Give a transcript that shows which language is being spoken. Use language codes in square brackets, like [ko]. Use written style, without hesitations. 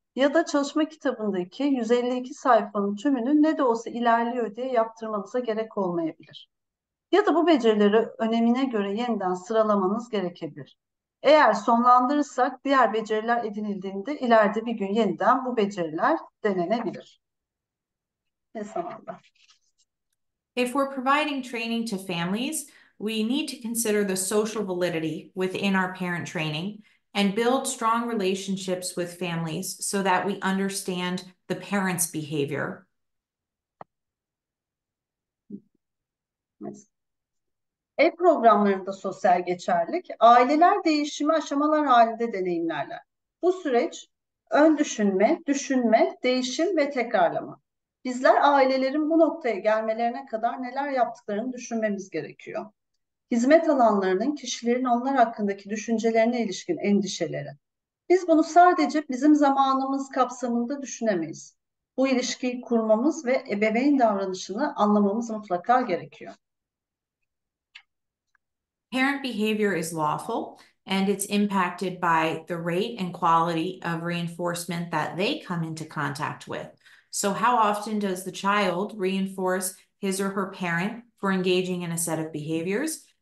[tr] Ya da çalışma kitabındaki 152 sayfanın tümünü ne de olsa ilerliyor diye yaptırmanıza gerek olmayabilir. Ya da bu becerileri önemine göre yeniden sıralamanız gerekebilir. Eğer sonlandırırsak diğer beceriler edinildiğinde ileride bir gün yeniden bu beceriler denenebilir. Ne zamanda? [en] If we're providing training to families, we need to consider the social validity within our parent training and build strong relationships with families so that we understand the parent's behavior. [tr] E-programlarında sosyal geçerlilik, aileler değişimi aşamalar halinde deneyimlerler. Bu süreç ön düşünme, değişim ve tekrarlama. Bizler ailelerin bu noktaya gelmelerine kadar neler yaptıklarını düşünmemiz gerekiyor. Hizmet alanlarının kişilerin onlar hakkındaki düşüncelerine ilişkin endişeleri. Biz bunu sadece bizim zamanımız kapsamında düşünemeyiz. Bu ilişkiyi kurmamız ve ebeveyn davranışını anlamamız mutlaka gerekiyor. [en] Parent behavior is lawful, and it's impacted by the rate and quality of reinforcement that they come into contact with. So how often does the child reinforce his or her parent for engaging in a set of behaviors?